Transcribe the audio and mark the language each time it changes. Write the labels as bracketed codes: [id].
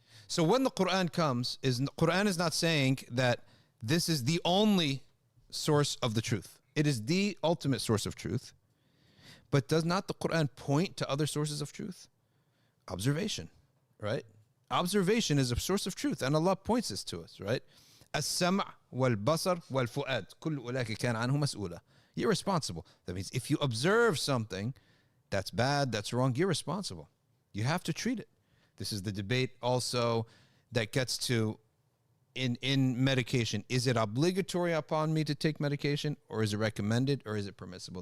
[en] So when the Quran comes, the Quran is not saying that this is the only source of the truth. It is the ultimate source of truth. But does not the Quran point to other sources of truth? Observation, right? Observation is a source of truth, and Allah points this to us, right? [ar] السمع والبصر والفؤاد كل أولئك كان عنه مسؤولا. [en] You're responsible. That means if you observe something that's bad, that's wrong, you're responsible. You have to treat it. This is the debate also that gets to in medication. Is it obligatory upon me to take medication, or is it recommended, or is it permissible?